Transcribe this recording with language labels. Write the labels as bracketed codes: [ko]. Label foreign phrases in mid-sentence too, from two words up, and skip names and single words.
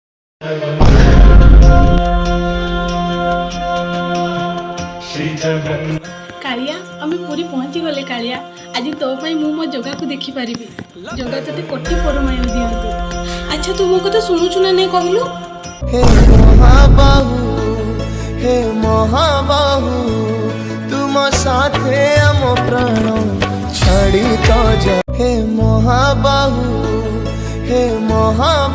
[or] କାଳିଆ ଆମେ ପୁରୀ ପହଞ୍ଚିଗଲେ। କାଳିଆ ଆଜି ତୋ ପାଇଁ ମୁଁ ମୋ ଜଗାକୁ ଦେଖିପାରିବି। ଜଗା ତତେ କୋଟି ପରମାୟ ଦିଅନ୍ତୁ। ଆଚ୍ଛା ତୁ ମୋ କଥା ଶୁଣୁଛୁ ନା ନାଇଁ କହିଲୁ? ହେ ମହାବାହୁ, ହେ ମହାବାହୁ, ତୁମ ସାଥେ ଆମ ପ୍ରାଣ ଛାଡ଼ି ତୋ ଜା। ହେ ମହାବାହୁ, ହେ ମହାବାହୁ।